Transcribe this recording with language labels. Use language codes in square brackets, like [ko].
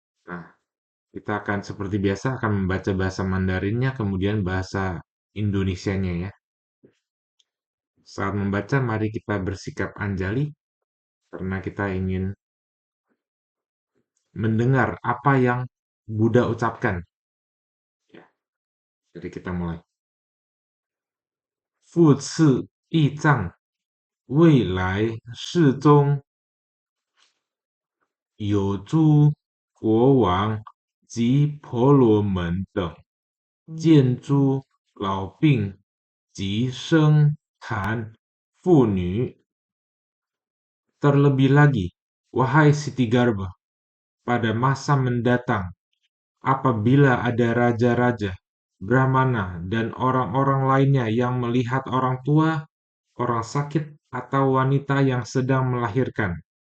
[id] Nah, kita akan seperti biasa akan membaca bahasa Mandarinnya, kemudian bahasa Indonesianya ya. Saat membaca, mari kita bersikap anjali karena kita ingin mendengar apa yang Buddha ucapkan. Ya, jadi kita mulai. [zh] 复次义藏，未来世中有诸国王及婆罗门等，见诸老病及生痰妇女。 [id] Terlebih lagi, wahai Siti Garba, pada masa mendatang, apabila ada raja-raja, brahmana, dan orang-orang lainnya yang melihat orang tua, orang sakit, atau wanita yang sedang melahirkan.